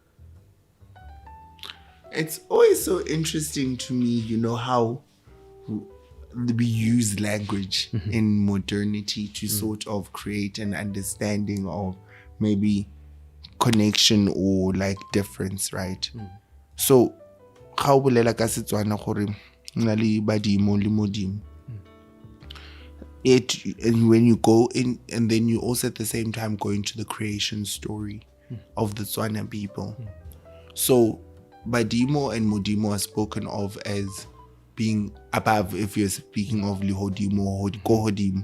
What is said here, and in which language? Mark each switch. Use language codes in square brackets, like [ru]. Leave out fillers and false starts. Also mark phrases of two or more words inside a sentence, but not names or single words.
[en] It's always so interesting to me, how we use language in modernity to sort of create an understanding of maybe connection or like difference, right? So how [tn] bolela ka Setswana gore na le badimo le modimo, [en] and when you go in, and then you also at the same time go into the creation story of the Tswana people. So badimo and modimo are spoken of as being above, if you're speaking of lihodimo or kohodimo.